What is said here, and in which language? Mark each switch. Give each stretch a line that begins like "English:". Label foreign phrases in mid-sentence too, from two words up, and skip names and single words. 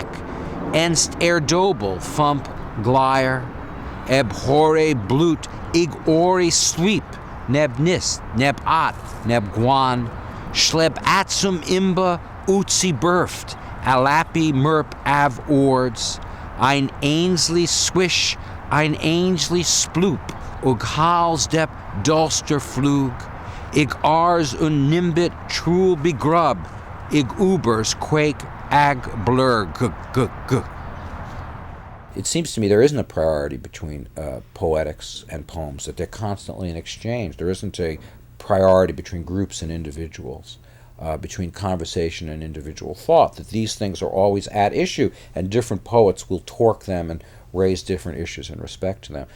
English: Enst Erdobel Fump Glyer, Eb Hore Blut Ig Ori Sweep, Neb Nist, Neb At, Neb Guan, Schleb Atsum Imba Utsi Burft, Alapi Merp Av Ords, Ein Ainsley Swish, ein Ainsley Sploop, Ug Halsdep Dulster Flug, Ig Ars un Nimbit Trul Begrub, Ig Ubers Quake Ag Blur G. It seems to me there isn't a priority between poetics and poems, that they're constantly in exchange. There isn't a priority between groups and individuals, between conversation and individual thought, that these things are always at issue, and different poets will torque them and raise different issues in respect to them.